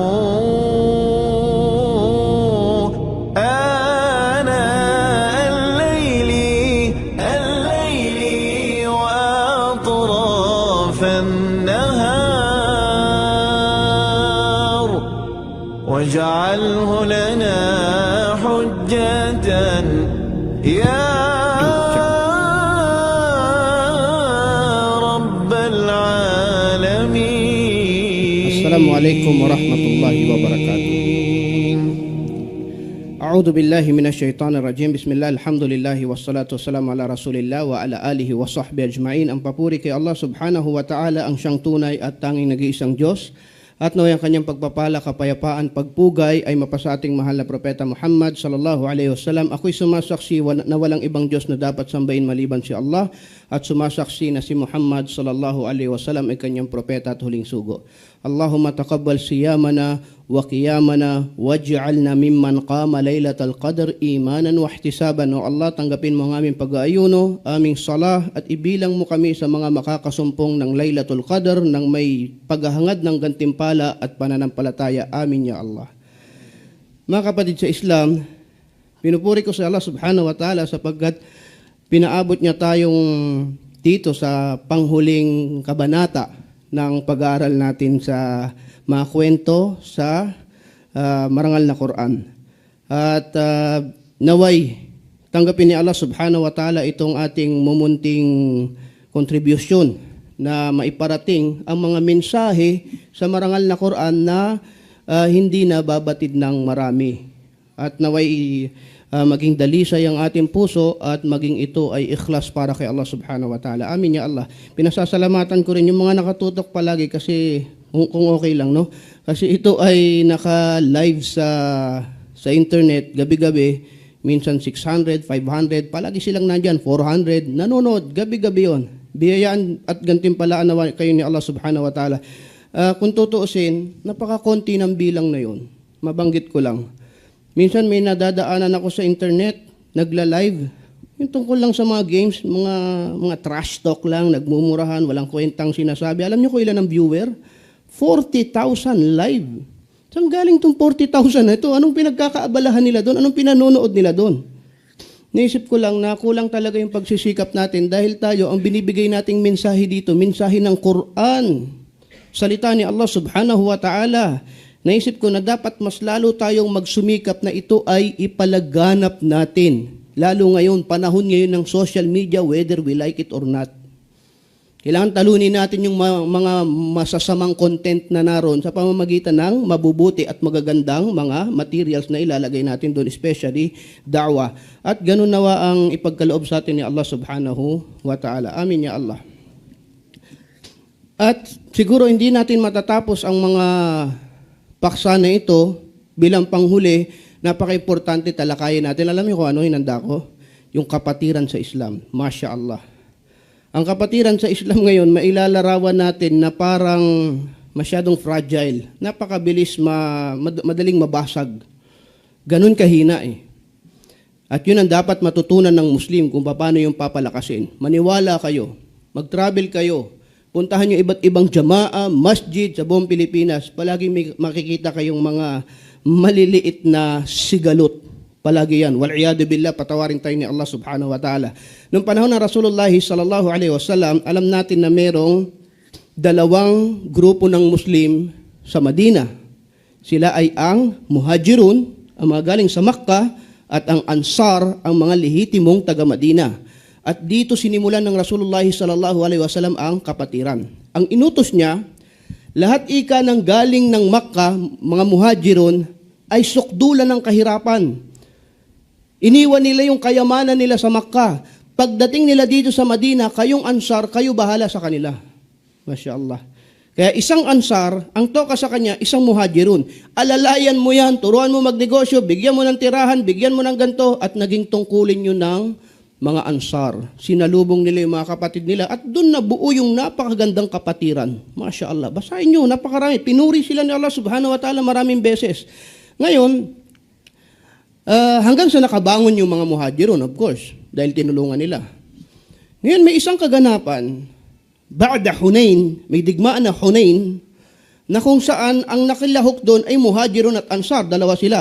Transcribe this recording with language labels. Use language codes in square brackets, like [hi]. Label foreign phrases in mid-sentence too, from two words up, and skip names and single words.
[ar] آناء الليل وأطراف النهار واجعله لنا حجة يا رب العالمين. السلام عليكم ورحمة الله وبركاته. أعوذ بالله من الشيطان الرجيم. بسم الله الحمد لله والصلاة والسلام على رسول الله وعلى آله وصحبه أجمعين. [tl] Ang papuri kay Allah [ar] سبحانه وتعالى, [tl] ang siyang tunay at tanging nag-iisang Diyos. At naway ang kanyang pagpapala, kapayapaan, pagpugay ay mapasa ating mahal na Propeta Muhammad [ar] صلى الله عليه وسلم. [tl] Ako'y sumasaksi na walang ibang Diyos na dapat sambahin maliban si Allah, at sumasaksi na si Muhammad [ar] صلى الله عليه وسلم [tl] ay kanyang propeta at huling sugo. [ar] اللهم تقبل صيامنا وقيامنا واجعلنا ممن قام ليلة القدر إيمانا واحتسابا. [tl] O Allah, tanggapin mo ang aming pag-aayuno, aming salah, at ibilang mo kami sa mga makakasumpong ng Laylatul Qadr nang may paghahangad ng gantimpala at pananampalataya. [ar] آمين يا الله. [tl] Mga kapatid sa Islam, pinupuri ko sa Allah [ar] سبحانه وتعالى [tl] sapagkat pinaabot niya tayong dito sa panghuling kabanata ng pag-aaral natin sa mga kwento sa marangal na Quran. At naway, tanggapin ni Allah [ar] سبحانه وتعالى [tl] itong ating mumunting kontribusyon na maiparating ang mga mensahe sa marangal na Quran na hindi na babatid ng marami. At naway maging dalisay ang ating puso at maging ito ay ikhlas para kay Allah [ar] سبحانه وتعالى. آمين يا الله. [tl] Pinasasalamatan ko rin yung mga nakatutok palagi kasi kung okay lang, no? Kasi ito ay naka-live sa internet gabi-gabi, minsan 600, 500, palagi silang nandyan, 400, nanonood, gabi-gabi yon. Biyayaan at gantimpalaan na kayo ni Allah [ar] سبحانه وتعالى. [tl] Kung tutuusin, napakakonti ng bilang na yon. Mabanggit ko lang. Minsan may nadadaanan ako sa internet, nagla-live, yung tungkol lang sa mga games, mga [en] trash talk [tl] lang, nagmumurahan, walang kwentang sinasabi. Alam niyo kung ilan ang viewer? 40,000 live. Saan galing itong 40,000 na ito? Anong pinagkakaabalahan nila doon? Anong pinanonood nila doon? Naisip ko lang na kulang talaga yung pagsisikap natin dahil tayo, ang binibigay nating mensahe dito, mensahe ng Quran, salita ni Allah [ar] سبحانه وتعالى. [tl] Naisip ko na dapat mas lalo tayong magsumikap na ito ay ipalaganap natin. Lalo ngayon, panahon ngayon ng social media, [en] whether we like it or not. [tl] Kailangan talunin natin yung mga masasamang content na naroon sa pamamagitan ng mabubuti at magagandang mga materials na ilalagay natin doon, especially da'wah. At ganun nawa ang ipagkaloob sa atin ni Allah [ar] سبحانه وتعالى. آمين يا الله. [tl] At siguro hindi natin matatapos ang mga paksa na ito bilang panghuli, napaka-importante talakayin natin. Alam niyo kung ano hinanda ko? Yung kapatiran sa Islam. [ar] ما شاء الله. [tl] Ang kapatiran sa Islam ngayon, mailalarawan natin na parang masyadong fragile. Napakabilis, madaling mabasag. Ganun kahina eh. At yun ang dapat matutunan ng Muslim kung paano yung papalakasin. Maniwala kayo, mag-travel kayo, puntahan nyo iba't ibang jamaa, masjid sa buong Pilipinas. Palagi may makikita kayong mga maliliit na sigalot. Palagi yan. [ar] والعياذ بالله, [tl] patawarin tayo ni Allah [ar] سبحانه وتعالى. [tl] Noong panahon ng Rasulullah [ar] صلى الله عليه وسلم, [tl] alam natin na merong dalawang grupo ng Muslim sa Madina. Sila ay ang Muhajirun, ang mga galing sa Makkah, at ang Ansar, ang mga lehitimong taga-Madina. At dito sinimulan ng Rasulullah [ar] صلى الله عليه وسلم [tl] ang kapatiran. Ang inutos niya, lahat ika ng galing ng Makkah, mga Muhajirun, ay sukdulan ng kahirapan. Iniwan nila yung kayamanan nila sa Makkah. Pagdating nila dito sa Madina, kayong Ansar, kayo bahala sa kanila. [ar] ما شاء الله. [tl] Kaya isang Ansar, ang toka sa kanya, isang Muhajirun. Alalayan mo yan, turuan mo magnegosyo, bigyan mo ng tirahan, bigyan mo ng ganto, at naging tungkulin nyo ng mga Ansar. Sinalubong nila yung mga kapatid nila at doon nabuo yung napakagandang kapatiran. [ar] ما شاء الله. [tl] Basahin nyo, napakarami. Pinuri sila ni Allah [ar] سبحانه وتعالى [tl] maraming beses. Ngayon, hanggang sa nakabangon yung mga Muhajirun, [en] of course, [tl] dahil tinulungan nila. Ngayon, may isang kaganapan, [ar] بعد حنين, [tl] may digmaan na Hunain, na kung saan ang nakilahok doon ay Muhajirun at Ansar, dalawa sila.